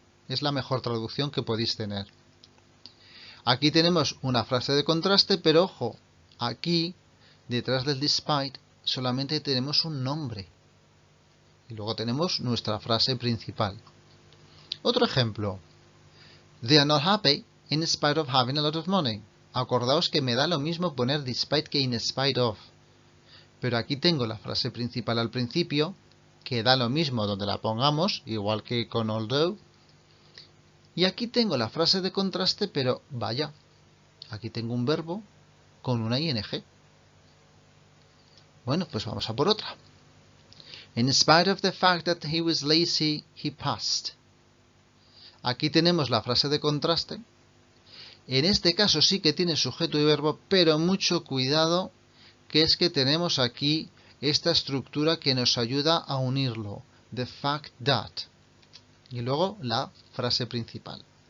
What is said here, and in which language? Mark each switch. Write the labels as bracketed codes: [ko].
[es] Es la mejor traducción que podéis tener. Aquí tenemos una frase de contraste, pero ojo, aquí, detrás del despite, solamente tenemos un nombre. Y luego tenemos nuestra frase principal. Otro ejemplo. [en] They are not happy in spite of having a lot of money. [es] Acordaos que me da lo mismo poner despite que in spite of. Pero aquí tengo la frase principal al principio, que da lo mismo donde la pongamos, igual que con although. Y aquí tengo la frase de contraste, pero vaya, aquí tengo un verbo con una ing. Bueno, pues vamos a por otra. [en] In spite of the fact that he was lazy, he passed. [es] Aquí tenemos la frase de contraste. En este caso sí que tiene sujeto y verbo, pero mucho cuidado, que es que tenemos aquí esta estructura que nos ayuda a unirlo. [en] The fact that. [es] Y luego la frase principal.